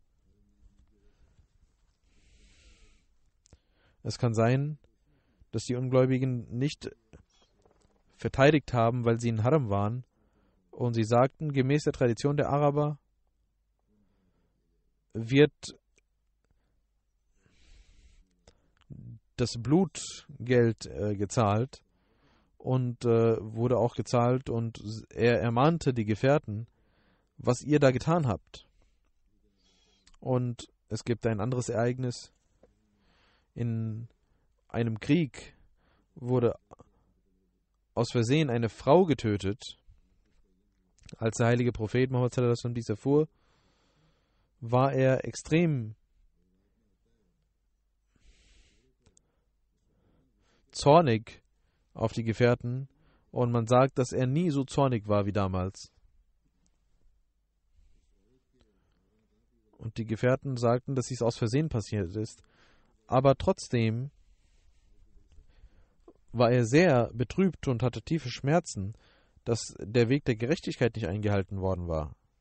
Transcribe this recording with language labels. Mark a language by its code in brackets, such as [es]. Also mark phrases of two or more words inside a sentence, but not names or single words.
[de] Es kann sein, dass die Ungläubigen nicht verteidigt haben, weil sie in Haram waren, und sie sagten, gemäß der Tradition der Araber wird das Blutgeld gezahlt und wurde auch gezahlt, und er ermahnte die Gefährten, was ihr da getan habt. Und es gibt ein anderes Ereignis. In einem Krieg wurde aus Versehen eine Frau getötet. Als der heilige Prophet Muhammad [ar] صلى الله عليه وسلم [de] dies erfuhr, war er extrem zornig auf die Gefährten, und man sagt, dass er nie so zornig war wie damals. Und die Gefährten sagten, dass dies aus Versehen passiert ist, aber trotzdem war er sehr betrübt und hatte tiefe Schmerzen, dass der Weg der Gerechtigkeit nicht eingehalten worden war.